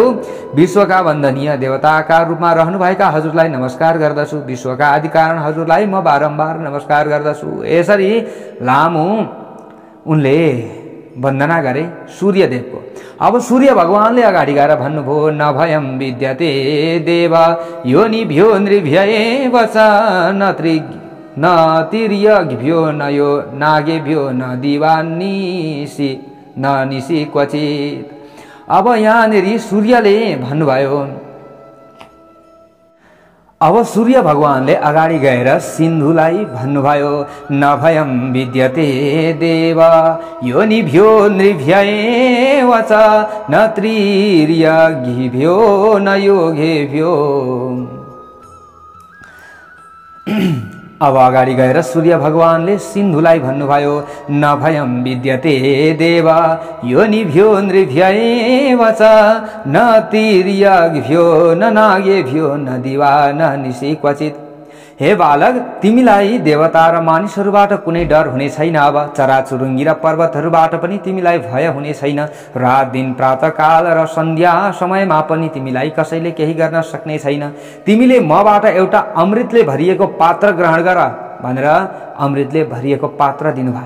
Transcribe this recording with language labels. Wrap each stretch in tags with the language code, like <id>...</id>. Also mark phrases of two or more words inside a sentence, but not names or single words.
<ne>विश्वका वन्दनीय देवताका रूपमा रहनुभएका हजुरलाई नमस्कार गर्दछु। विश्वका आदिकारण हजुरलाई म बारम्बार नमस्कार गर्दछु। यसरी लामो उनले वन्दना गरे सूर्यदेवको। अब सूर्य भगवानले अगाडि गएर भन्नुभयो,</ne> <sa>न भयं विद्यते देव योनिभ्यो नृभ्यएव च न तिर्यग्भ्यो न यो नागेभ्यो न दिवानिसी न निसी क्वचित।</sa> <ne>अब यहाँनिर सूर्यले भन्नुभयो, अब सूर्य भगवानले अगाडि गएर सिन्धुलाई भन्नुभयो,</ne> <sa>न भयं विद्यते देव योनिभ्यो नृभ्यएव च न तिर्यग्भ्यो न योगेभ्यो।</sa> <ne>अब अगाडि गएर सूर्य भगवानले सिन्धुलाई भन्नुभयो,</ne> <sa>न भयं विद्यते देव योनिभ्यो नृभ्यएव च न तिर्यग्भ्यो न नागेभ्यो न दिवा न निसी क्वचित।</sa> <ne>हे बालक, तिमीलाई देवता र मानिसहरूबाट कुनै डर हुने छैन। अब चराचुरुङ्गी र पर्वतहरूबाट पनि तिमीलाई भय हुने छैन। रात दिन प्रातःकाल र सन्ध्या समयमा पनि तिमीलाई कसैले केही गर्न सक्ने छैन। तिमीले मबाट एउटा अमृतले भरिएको पात्र ग्रहण गर भनेर अमृतले भरिएको पात्र दिनुभयो।</ne>